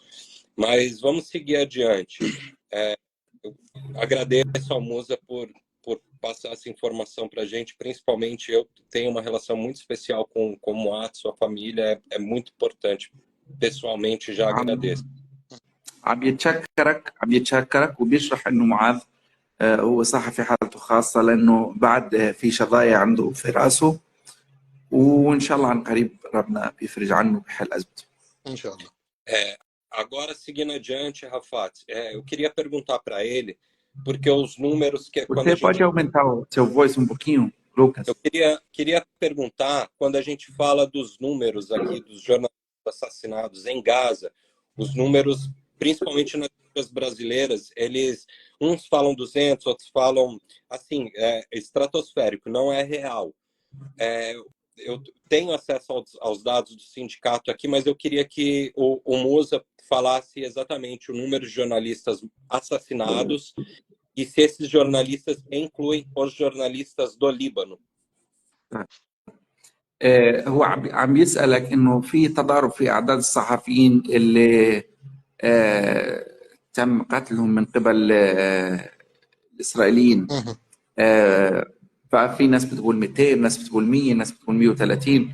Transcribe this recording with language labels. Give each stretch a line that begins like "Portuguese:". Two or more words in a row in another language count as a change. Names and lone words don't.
Portuguese: Mas vamos seguir adiante. Eu agradeço ao Musa por passar essa informação para a gente. Principalmente eu tenho uma relação muito especial com o Moat, sua família, é muito importante. Pessoalmente, já agradeço.
Arabic: عم يتشكرك وبيشرح انه معاذ هو صحفي حالته خاصة لانه بعد في شظايا عنده في راسه وان شاء الله عن قريب ربنا بيفرج عنه وبيحل ازمته. ان شاء الله.
Portuguese: Agora, seguindo adiante, Rafat, eu queria perguntar para ele, porque os números que quando a Você gente... pode aumentar o seu voice um pouquinho, Lucas? Eu queria perguntar, quando a gente fala dos números aqui dos jornalistas assassinados em Gaza, os números, principalmente nas mídias brasileiras, uns falam 200, outros falam, assim, estratosférico, não é real. Eu tenho acesso aos dados do sindicato aqui, mas eu queria que o Musa falasse exatamente o número de jornalistas assassinados e se esses jornalistas incluem os jornalistas do Líbano.
Arabic: هو عم يسألك انه في تضارب في اعداد الصحفيين اللي تم قتلهم من قبل الاسرائيليين. ففي ناس بتقول 200، ناس بتقول 100، ناس بتقول 130.